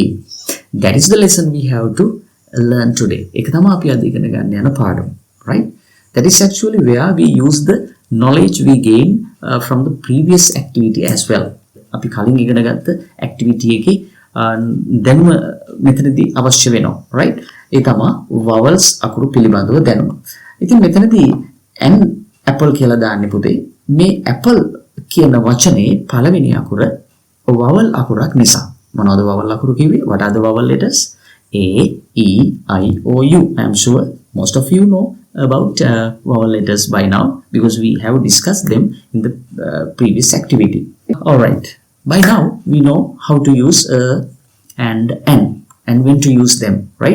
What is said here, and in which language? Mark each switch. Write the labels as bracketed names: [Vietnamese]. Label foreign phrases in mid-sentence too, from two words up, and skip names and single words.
[English] That is the lesson we have to learn today. [Sinhala] ඒක තමයි අපි අද ඉගෙන ගන්න යන පාඩම, right? [English] That is actually where we use the knowledge we gain from the previous activity as well. [Sinhala] අපි කලින් ඉගෙන ගත්ත activity එකේ දැනුම මෙතනදී අවශ්‍ය වෙනවා, right? ඒ තමයි vowels අකුරු පිළිබඳව දැනුම. ඉතින් මෙතනදී n apple කියලා දාන්නේ පුතේ මේ apple කියන වචනේ පළවෙනි අකුර vowel අකුරක් නිසා. මොනවද vowel අකුරු කිව්වේ? [English] What are the vowel letters? A, E, I, O, U. I am sure most of you know about vowel letters by now because we have discussed them in the previous activity. All right. By now we know how to use a and n and when to use them, right?